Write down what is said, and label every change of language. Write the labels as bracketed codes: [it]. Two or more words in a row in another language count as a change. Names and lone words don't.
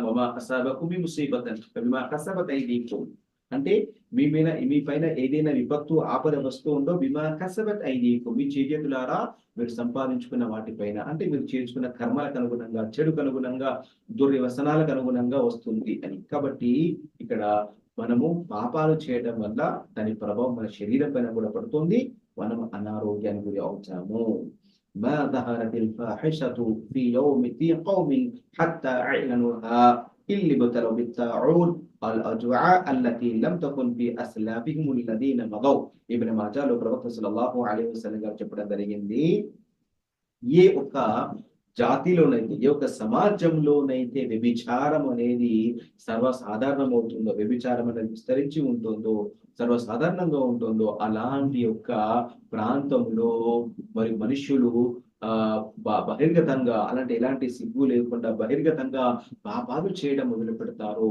[ar] وما أصابكم من مصيبة فبما كسبت أيديكم, [te] అంటే మీ పైన ఏదైనా విపత్తు ఆపద వస్తూ ఉందో, [ar] بما كسبت أيديكم, [te] మీ చేతులారా మీరు సంపాదించుకున్న వాటిపైన, అంటే మీరు చేసుకున్న కర్మలకు అనుగుణంగా, చెడుకు అనుగుణంగా, దుర్వ్యసనాలకు అనుగుణంగా వస్తుంది అని. కాబట్టి ఇక్కడ మనము పాపాలు చేయడం వల్ల దాని ప్రభావం మన శరీరం పైన కూడా పడుతుంది, మనం అనారోగ్యానికి గురి అవుతాము. [ar] ما ظهرت الفاحشة في يوم في قوم حتى أعلنوها إلا ابتلوا بالطاعون الأجوعاء التي لم تكن في أسلافهم الذين مضوا. [te] ఇబ్న్ మాజాలో ప్రవక్త [ar] صلى الله عليه وسلم [te] గారు చెప్పడం జరిగింది, ఏ ఒక్క జాతిలోనైతే, ఏ ఒక్క సమాజంలోనైతే వ్యభిచారం అనేది సర్వసాధారణం అవుతుందో, వ్యభిచారం అనేది విస్తరించి ఉంటుందో, సర్వసాధారణంగా ఉంటుందో, అలాంటి యొక్క ప్రాంతంలో మరి మనుషులు బహిర్గతంగా, అలాంటి ఎలాంటి సిగ్గు లేకుండా బహిర్గతంగా పాపాలు చేయడం మొదలు పెడతారు.